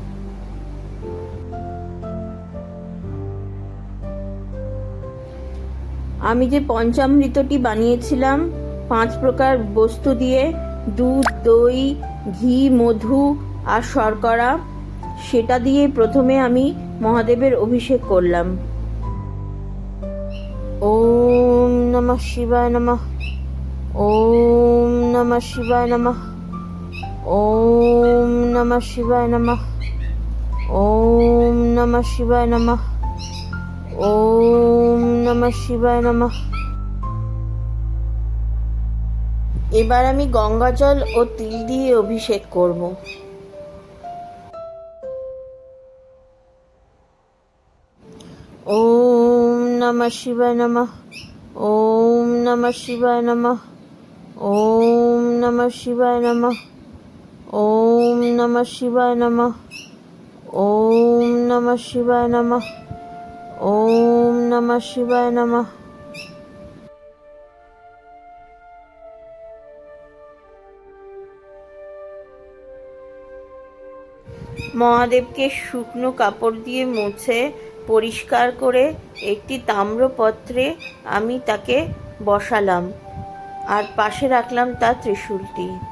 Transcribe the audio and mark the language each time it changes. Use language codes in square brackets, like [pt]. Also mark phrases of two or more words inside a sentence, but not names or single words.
[bn] আমি যে পঞ্চামৃতটি বানিয়েছিলাম 5 প্রকার বস্তু দিয়ে, দুধ, দই, ঘি, মধু আর শর্করা, সেটা দিয়ে প্রথমে আমি মহাদেবের অভিষেক করলাম। [sa] ওম নমঃ শিবায় নমঃ, ওম নমঃ শিবায় নমঃ, ওম নমঃ শিবায় নমঃ, ওম নমঃ শিবায় নমঃ, ওম নমঃ শিবায় নমঃ। [bn] এবার আমি গঙ্গা জল ও তিল দিয়ে অভিষেক করব। [sa] ওম নমঃ শিবায় নমঃ, ওম নমঃ শিবায় নমঃ, ওম নমঃ শিবায় নমঃ, ওম নমঃ শিবায় নমঃ। ওম নমঃ শিবায় নমঃ। ওম নমঃ শিবায় নমঃ। [bn] মহাদেবকে শুকনো কাপড় দিয়ে মুছে পরিষ্কার করে একটি তাম্রপত্রে আমি তাকে বসালাম আর পাশে রাখলাম তার ত্রিশূলটি।